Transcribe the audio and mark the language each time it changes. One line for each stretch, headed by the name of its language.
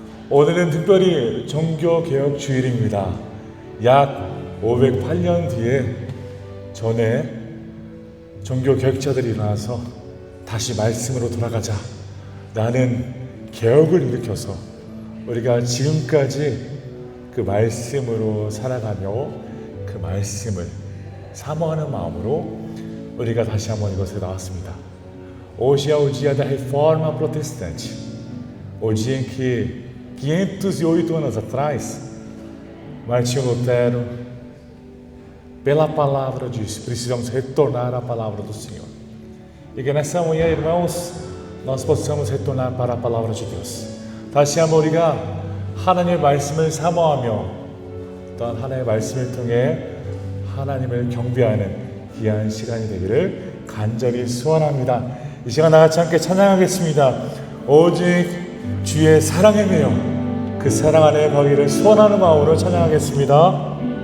Korean: 오늘은 특별히 종교개혁 주일입니다. 약 508년 뒤에 전에 종교개혁자들이 일어나서 다시 말씀으로 돌아가자 라는 개혁을 일으켜서 우리가 지금까지 그 말씀으로 살아가며 그 말씀을 사모하는 마음으로 우리가 daí 한번 이것에 나왔습니다.
Portuguese: Hoje é o dia da Reforma Protestante. O dia em que 508 anos atrás, Martinho Lutero, pela palavra disse: precisamos retornar à palavra do Senhor. E que nessa manhã, irmãos, nós possamos retornar para a palavra de Deus.
Korean: 다시 한번 우리가 하나님의 말씀을 사모하며 또한 하나님의 말씀을 통해 하나님을 경배하는 귀한 시간이 되기를 간절히 소원합니다. 이 시간 나같이 함께 찬양하겠습니다. 오직 주의 사랑에 매여 그 사랑 안에 거기를 소원하는 마음으로 찬양하겠습니다.